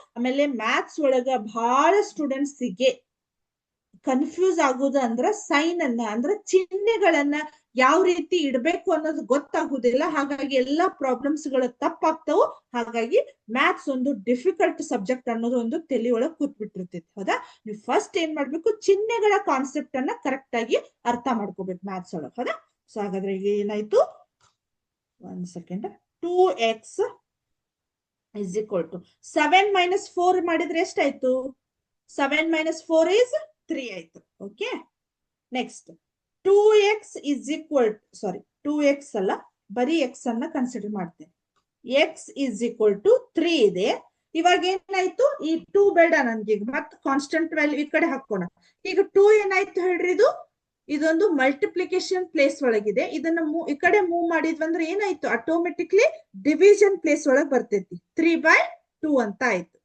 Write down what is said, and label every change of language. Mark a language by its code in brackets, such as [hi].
[kn] ಆಮೇಲೆ ಮ್ಯಾಥ್ಸ್ ಒಳಗ ಬಹಳ ಸ್ಟೂಡೆಂಟ್ಸ್ಗೆ ಕನ್ಫ್ಯೂಸ್ ಆಗುದು ಅಂದ್ರೆ ಸೈನ್ ಅನ್ನ, ಅಂದ್ರೆ ಚಿಹ್ನೆಗಳನ್ನ ಯಾವ ರೀತಿ ಇಡಬೇಕು ಅನ್ನೋದು ಗೊತ್ತಾಗುದಿಲ್ಲ. ಹಾಗಾಗಿ ಎಲ್ಲಾ ಪ್ರಾಬ್ಲಮ್ಸ್ ಗಳು ತಪ್ಪಾಗ್ತಾವು. ಹಾಗಾಗಿ ಮ್ಯಾಥ್ಸ್ ಒಂದು ಡಿಫಿಕಲ್ಟ್ ಸಬ್ಜೆಕ್ಟ್ ಅನ್ನೋದು ಒಂದು ತಲೆ ಒಳಗೆ ಕೂತ್ಬಿಟ್ಟಿರ್ತೈತಿ, ಹೌದಾ? ನೀವು ಫಸ್ಟ್ ಏನ್ ಮಾಡ್ಬೇಕು? ಚಿಹ್ನೆಗಳ ಕಾನ್ಸೆಪ್ಟ್ ಅನ್ನ ಕರೆಕ್ಟ್ ಆಗಿ ಅರ್ಥ ಮಾಡ್ಕೋಬೇಕು ಮ್ಯಾಥ್ಸ್ ಒಳಗೆ, ಹೌದಾ? ಸೊ ಹಾಗಾದ್ರೆ ಈಗ ಏನಾಯ್ತು? 1 second. [en] 2x is equal to 7 - 4 [kn] ಮಾಡಿದ್ರೆ ಎಷ್ಟಾಯ್ತು? [en] 7 - 4 is 3 ಆಯ್ತು. [kn] Okay, next [en] 2x is equal to, [kn] sorry 2x ಅಲ್ಲ, ಬರೀ x ಅನ್ನ ಕನ್ಸಿಡರ್ ಮಾಡ್ತೇನೆ. [en] x is equal to 3 ಇದೆ. [kn] ಇವಾಗ ಏನಾಯ್ತು? ಈ 2 ಬೇಡ ನನ್ಗೆ, ಮತ್ತೆ ಕಾನ್ಸ್ಟೆಂಟ್ ವ್ಯಾಲ್ಯೂ ಈ ಕಡೆ ಹಾಕೋಣ. ಈಗ 2 ಏನಾಯ್ತು ಹೇಳ್ರಿ? ಇದೊಂದು ಮಲ್ಟಿಪ್ಲಿಕೇಶನ್ ಪ್ಲೇಸ್ ಒಳಗಿದೆ. ಇದನ್ನ ಈ ಕಡೆ ಮೂವ್ ಮಾಡಿದ್ವಂದ್ರೆ ಏನಾಯ್ತು? ಆಟೋಮೆಟಿಕ್ಲಿ ಡಿವಿಷನ್ ಪ್ಲೇಸ್ ಒಳಗೆ ಬರ್ತೈತಿ. 3/2 ಅಂತ ಆಯ್ತು.